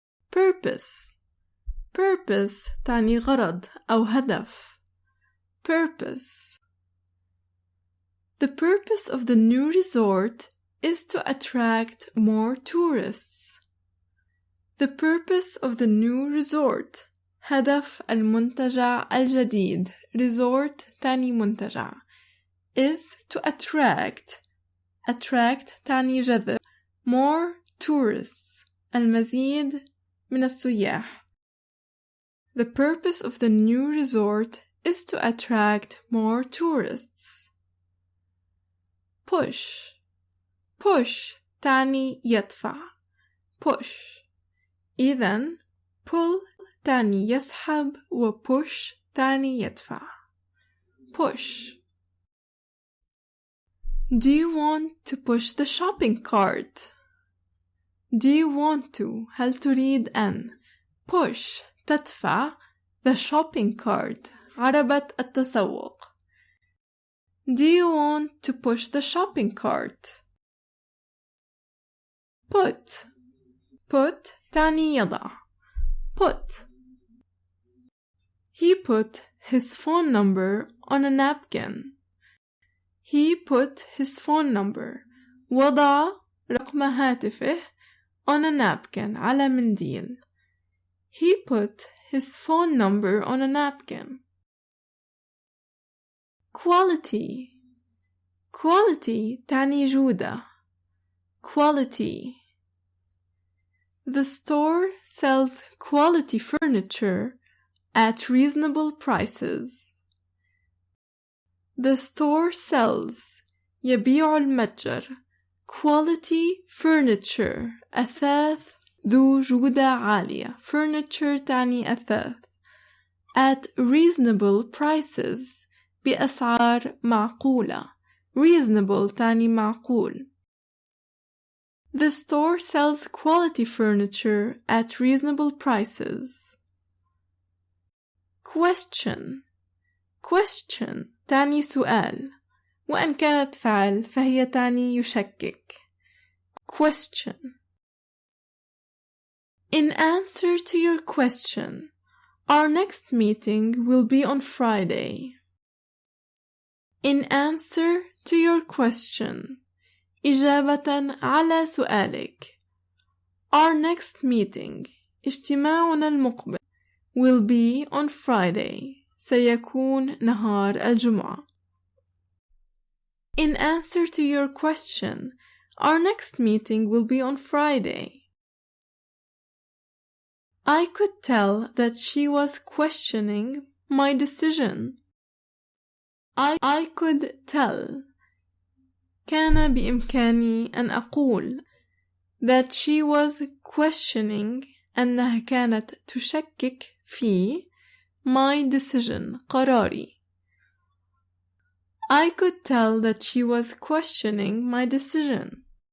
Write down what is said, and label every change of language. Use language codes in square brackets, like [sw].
[en] Purpose. [ar] Purpose تعني غرض أو هدف. [en] Purpose. The purpose of the new resort is to attract more tourists. The purpose of the new resort [ar] هدف المنتجع الجديد. [en] Resort [ar] تعني منتجع. [en] Is to attract. [ar] Attract تعني جذب. [en] More tourists. [ar] المزيد من السياح. [en] The purpose of the new resort is to attract more tourists. Push. [ar] Push تعني يدفع. [en] Push. [ar] إذن pull تعني يسحب و push تعني يدفع. [en] Push. Do you want to push the shopping cart? Do you want to [ar] هل تريد أن [en] push [ar] تدفع [en] the shopping cart [ar] عربة التسوق. [en] Do you want to push the shopping cart? Put. [ar] Put تعني يضع. [en] Put. He put his phone number on a napkin. He put his phone number. [ar] وضع رقم هاتفه [en] on a napkin [ar] على منديل. [en] He put his phone number on a napkin. Quality. [ar] Quality تعني جودة. [en] Quality. The store sells quality furniture at reasonable prices. The store sells [ar] يبيع المتجر [en] quality furniture [ar] أثاث ذو جودة عالية. Furniture تعني أثاث. [en] At reasonable prices [ar] بأسعار معقولة. Reasonable تعني معقول. [en] The store sells quality furniture at reasonable prices. Question. [ar] Question تعني سؤال، وإن كانت فعل فهي تعني يشكك. [en] Question. In answer to your question, our next meeting will be on Friday. In answer to your question, [ar] إجابة على سؤالك. [en] Our next meeting, [ar] اجتماعنا المقبل, [en] will be on Friday. [ar] سيكون نهار الجمعة. [en] In answer to your question, our next meeting will be on Friday. I could tell that she was questioning my decision. I could tell. [ar] كان بإمكاني أن أقول [en] that she was questioning [ar] أنها كانت تشكك في [en] my decision [ar] قراري. [en] I could tell that she was questioning my decision.